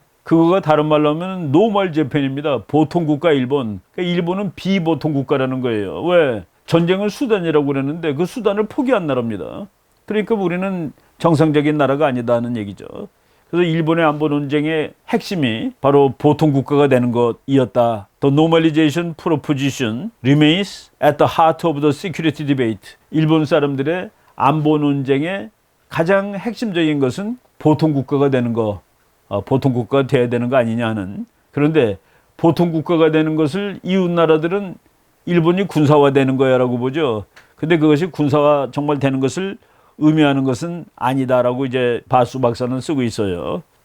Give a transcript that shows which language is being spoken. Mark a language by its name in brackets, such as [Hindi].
[Korean] 그거가 다른 말로 하면 노멀 재팬입니다. 보통 국가 일본. 그러니까 일본은 비보통 국가라는 거예요. 왜? 전쟁을 수단이라고 그랬는데 그 수단을 포기한 나라입니다. 그러니까 우리는 정상적인 나라가 아니다는 얘기죠. 그래서 일본의 안보 논쟁의 핵심이 바로 보통 국가가 되는 것이었다. [English] The normalization proposition remains at the heart of the security debate. [Korean] 일본 사람들의 안보 논쟁의 가장 핵심적인 것은 보통 국가가 되는 거, 보통 국가가 돼야 되는 거 아니냐는. 그런데 보통 국가가 되는 것을 이웃 나라들은 일본이 군사화되는 거야라고 보죠. 근데 그것이 군사화 정말 되는 것을 의미하는 것은 아니다라고 이제 바수 박사는 쓰고 있어요.